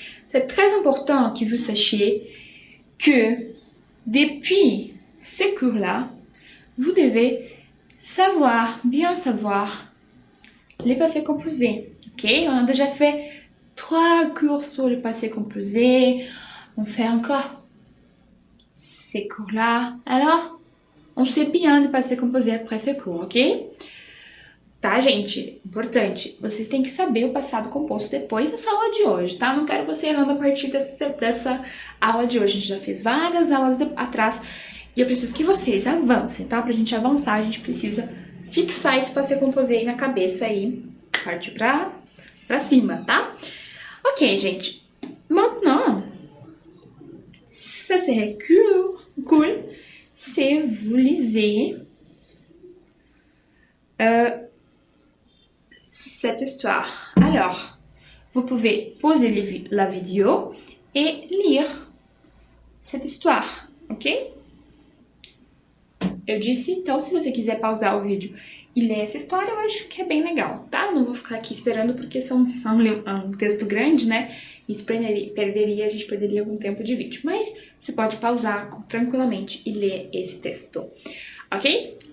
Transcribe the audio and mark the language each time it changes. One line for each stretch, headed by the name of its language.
French: C'est très important que vous sachiez que depuis ces cours-là, vous devez bien savoir les passés composés. Ok? On a déjà fait 3 cours sur le passé composé. On fait encore ces cours-là. Alors, on sait bien le passé composé après ces cours, ok?
Portuguese: Tá, gente? Importante. Vocês têm que saber o passado composto depois dessa aula de hoje, tá? Não quero você errando a partir dessa aula de hoje. A gente já fez várias aulas atrás e eu preciso que vocês avancem, tá? Pra gente avançar, a gente precisa fixar esse passé composé aí na cabeça e partir pra cima, tá? Ok, gente.
French: Maintenant, ça serait cool si vous lisez cette histoire. Alors, vous pouvez poser la vidéo et lire cette histoire, ok?
Portuguese: Eu disse, então, se você quiser pausar o vídeo e ler essa história, eu acho que é bem legal, tá? Não vou ficar aqui esperando porque é um texto grande, né? Isso a gente perderia algum tempo de vídeo. Mas você pode pausar tranquilamente e ler esse texto, ok?